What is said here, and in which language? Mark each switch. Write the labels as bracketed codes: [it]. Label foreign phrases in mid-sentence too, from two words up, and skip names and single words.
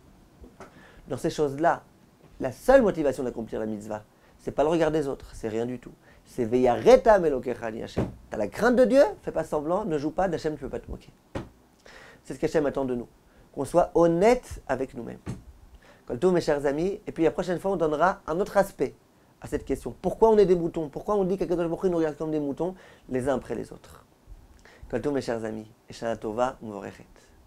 [fr] Dans ces choses-là, la seule motivation d'accomplir la mitzvah, c'est pas le regard des autres, c'est rien du tout. [he] C'est ויראת מאלהיך אני השם. [fr] Tu as la crainte de Dieu, fais pas semblant, ne joue pas, d'Hachem tu ne peux pas te moquer. C'est ce qu'Hachem attend de nous, qu'on soit honnête avec nous-mêmes. [he] כל טוב, [fr] mes chers amis, et puis la prochaine fois on donnera un autre aspect à cette question. Pourquoi on est des moutons? Pourquoi on dit qu' [he] הקדוש ברוך הוא [fr] nous regarde comme des moutons les uns après les autres? [he] כל טוב, [fr] mes chers amis, et [he] שנה טובה ומבורכת.